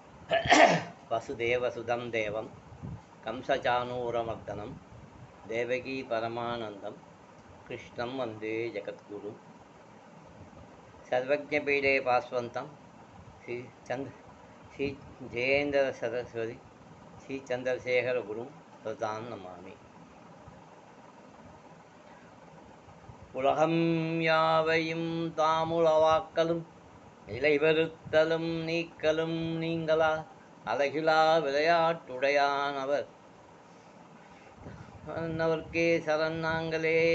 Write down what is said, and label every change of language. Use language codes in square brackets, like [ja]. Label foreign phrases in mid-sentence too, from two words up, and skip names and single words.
[sa] वसुदेवसुतं देवं कंसचानूरमर्दनं देवकी परमानन्दं कृष्णं वन्दे जगद्गुरुं सर्वज्ञपीठे पास्वन्तं श्री जयेन्द्र सरस्वती श्री चन्द्रशेखरगुरुं प्रदां नमामि. [ta] உலகம் யாவையும் தாமுளவாக்கலும் நிலைவருத்தலும் நீக்கலும் நீங்களா அழகிலா விளையாட்டுடையான் அவர் அவர்க்கே சரண் நாங்களே.